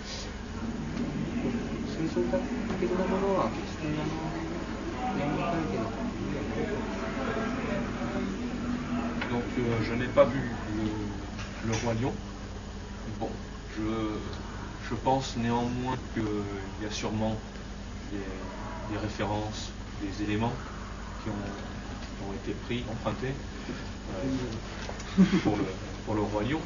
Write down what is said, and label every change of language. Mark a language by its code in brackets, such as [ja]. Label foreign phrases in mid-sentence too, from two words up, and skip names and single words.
[ja] 精神的なものは決してジャングル大帝の [fr] Donc je n'ai pas vu le Roi Lion. Bon, je pense néanmoins qu'il y a sûrement des références, des éléments qui ont été pris, empruntés pour le Roi Lion.